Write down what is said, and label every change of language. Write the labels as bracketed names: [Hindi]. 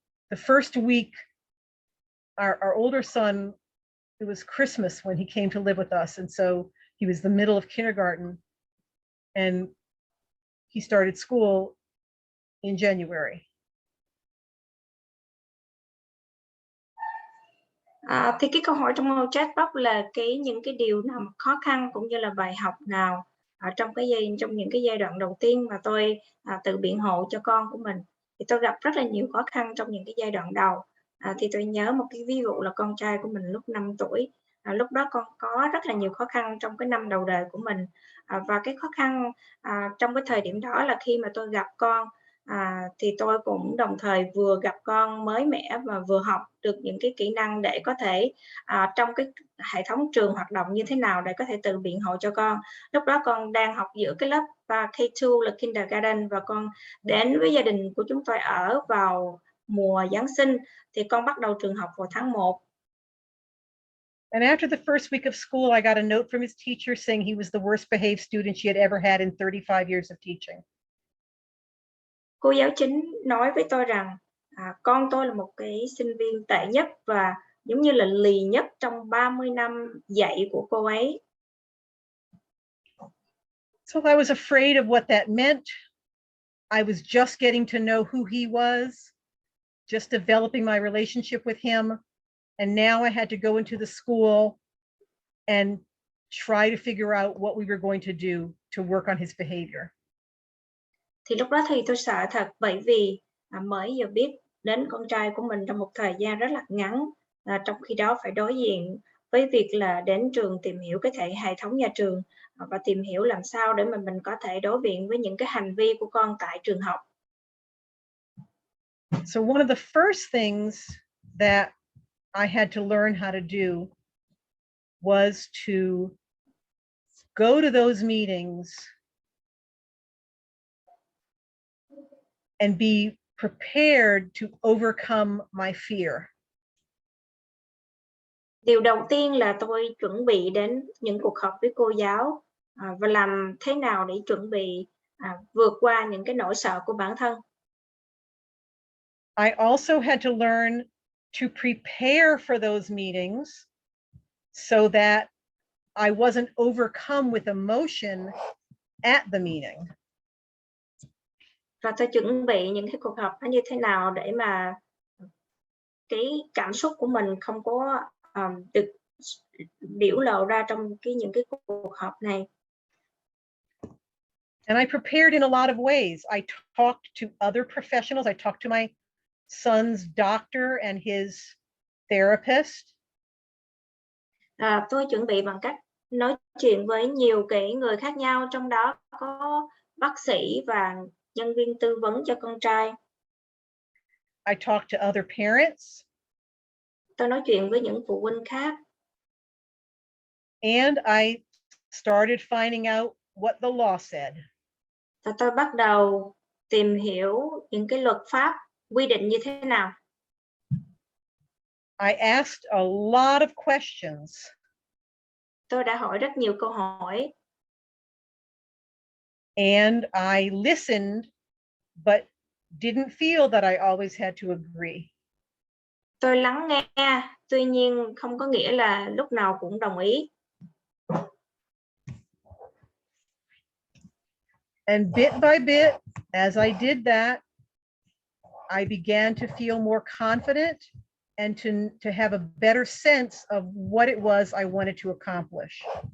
[English] The first week, our older son, it was Christmas when he came to live with us. And so he was the middle of kindergarten, and he started school in January. [Vietnamese] Thì cái câu hỏi trong chat box là những cái điều nào khó khăn cũng như là bài học nào trong những cái giai đoạn đầu tiên mà tôi tự biện hộ cho con của mình. Thì tôi gặp rất là nhiều khó khăn trong những cái giai đoạn đầu. Thì tôi nhớ một cái ví dụ là con trai của mình lúc 5 tuổi. Lúc đó con có rất là nhiều khó khăn trong cái năm đầu đời của mình. Và cái khó khăn trong cái thời điểm đó là khi mà tôi gặp con, thì tôi cũng đồng thời vừa gặp con mới mẻ và vừa học được những cái kỹ năng để có thể trong cái hệ thống trường hoạt động như thế nào để có thể tự biện hộ cho con. Lúc đó con đang học giữa cái lớp K2 là kindergarten, và con đến với gia đình của chúng tôi ở vào mùa Giáng sinh, thì con bắt đầu trường học vào tháng 1. [English] And after the first week of school, I got a note from his teacher saying he was the worst behaved student she had ever had in 35 years of teaching. [Vietnamese] Cô giáo chính nói với tôi rằng con tôi là một cái sinh viên tệ nhất và giống như là lì nhất trong 30 năm dạy của cô ấy. [English] So I was afraid of what that meant. I was just getting to know who he was, just developing my relationship with him. And now I had to go into the school and try to figure out what we were going to do to work on his behavior. [Vietnamese] Thì lúc đó thì tôi sợ thật, bởi vì mới giờ biết đến con trai của mình trong một thời gian rất là ngắn, trong khi đó phải đối diện với việc là đến trường tìm hiểu cái hệ thống nhà trường và tìm hiểu làm sao để mà mình có thể đối diện với những cái hành vi của con tại trường học. [English] So one of the first things that I had to learn how to do was to go to those meetings and be prepared to overcome my fear. [Vietnamese] Điều đầu tiên là tôi chuẩn bị đến những cuộc họp với cô giáo và làm thế nào để chuẩn bị vượt qua những cái nỗi sợ của bản thân. [English] I also had to learn to prepare for those meetings so that I wasn't overcome with emotion at the meeting. [Vietnamese] Và tôi chuẩn bị những cái cuộc họp nó như thế nào để mà cái cảm xúc của mình không có được biểu lộ ra trong những cái cuộc họp này. [English] And I prepared in a lot of ways. I talked to other professionals. I talked to my son's doctor and his therapist. [Vietnamese] Tôi chuẩn bị bằng cách nói chuyện với nhiều người khác nhau, trong đó có bác sĩ và nhân viên tư vấn cho con trai. [English] I talked to other parents. [Vietnamese] Tôi nói chuyện với những phụ huynh khác. [English] And I started finding out what the law said. [Vietnamese] Và tôi bắt đầu tìm hiểu những cái luật pháp quy định như thế nào. [English] I asked a lot of questions. [Vietnamese] Tôi đã hỏi rất nhiều câu hỏi. [English] And I listened, but didn't feel that I always had to agree. [Vietnamese] Tôi lắng nghe, tuy nhiên không có nghĩa là lúc nào cũng đồng ý. [English] And bit by bit, as I did that, I began to feel more confident and to have a better sense of what it was I wanted to accomplish.